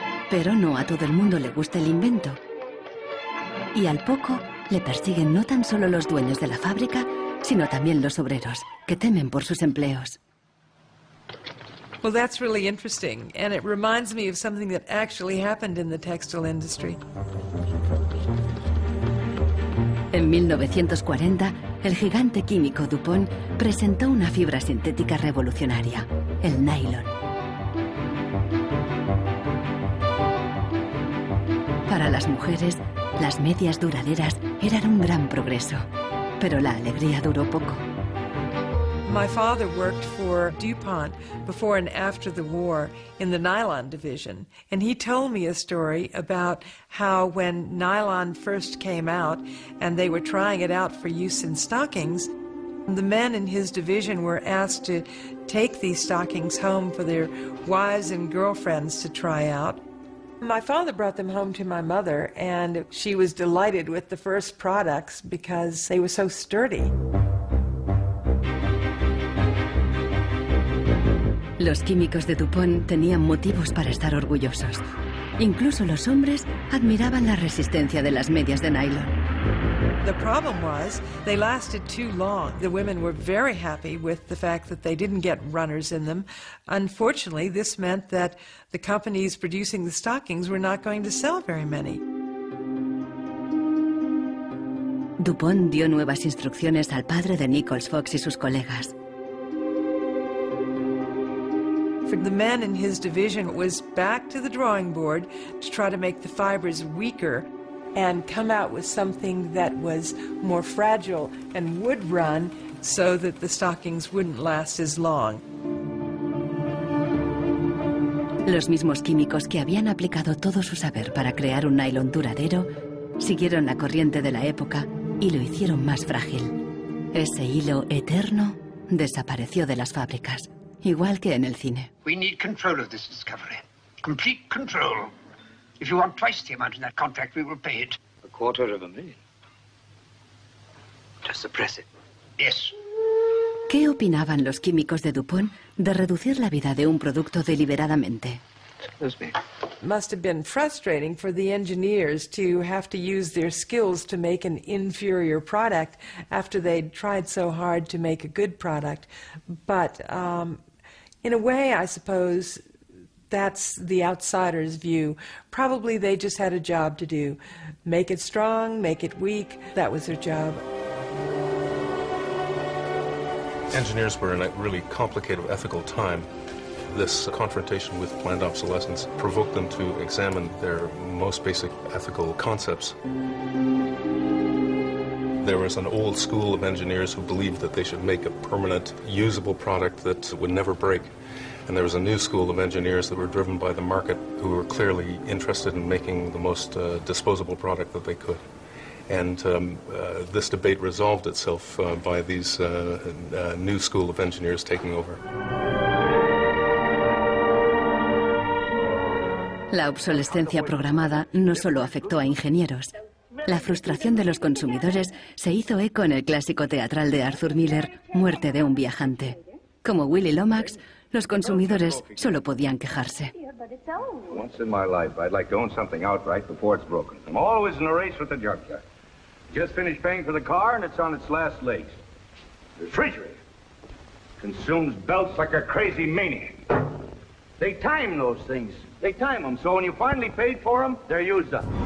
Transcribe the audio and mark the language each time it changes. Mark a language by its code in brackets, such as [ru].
[es] Pero no a todo el mundo le gusta el invento. Y al poco le persiguen no tan solo los dueños de la fábrica, sino también los obreros, que temen por sus empleos. [en] Well, that's really interesting, and it reminds me of something that actually happened in the textile industry. [es] En 1940, el gigante químico DuPont presentó una fibra sintética revolucionaria, el nylon. Para las mujeres, las medias duraderas eran un gran progreso, pero la alegría duró poco. [en] My father worked for DuPont before and after the war in the nylon division, and he told me a story about how when nylon first came out and they were trying it out for use in stockings, the men in his division were asked to take these stockings home for their wives and girlfriends to try out. My father brought them home to my mother, and she was delighted with the first products because they were so sturdy. [es] Los químicos de DuPont tenían motivos para estar orgullosos. Incluso los hombres admiraban la resistencia de las medias de nylon. [en] The problem was they lasted too long. The women were very happy with the fact that they didn't get runners in them. Unfortunately, this meant that the companies producing the stockings were not going to sell very many. [es] DuPont dio nuevas instrucciones al padre de Nichols Fox y sus colegas. [en] For the men in his division, it was back to the drawing board to try to make the fibers weaker and come out with something that was more fragile and would run so that the stockings wouldn't last as long. [es] Los mismos químicos que habían aplicado todo su saber para crear un nylon duradero siguieron la corriente de la época y lo hicieron más frágil. Ese hilo eterno desapareció de las fábricas, igual que en el cine. [en] We need control of this discovery. Complete control. If you want twice the amount in that contract, we will pay it. $250,000. To suppress it. Yes. [es] ¿Qué opinaban los químicos de DuPont de reducir la vida de un producto deliberadamente? [en] Must have been frustrating for the engineers to have to use their skills to make an inferior product after they'd tried so hard to make a good product. But in a way, I suppose that's the outsider's view. Probably they just had a job to do. Make it strong, make it weak. That was their job. Engineers were in a really complicated ethical time. This confrontation with planned obsolescence provoked them to examine their most basic ethical concepts. There was an old school of engineers who believed that they should make a permanent, usable product that would never break. And there was a new school of engineers that were driven by the market who were clearly interested in making the most disposable product that they could. And this debate resolved itself by these new school of engineers taking over. [es] La obsolescencia programada no solo afectó a ingenieros. La frustración de los consumidores se hizo eco en el clásico teatral de Arthur Miller, Muerte de un viajante. Como Willy Lomax, los consumidores solo podían quejarse. [en] Once in my life, I'd like to own something outright before it's broken. I'm always in a race with the junkyard. Just finished paying for the car and it's on its last legs. The refrigerator consumes belts like a crazy maniac. They time those things. They time them, so when you finally paid for them, they're used up.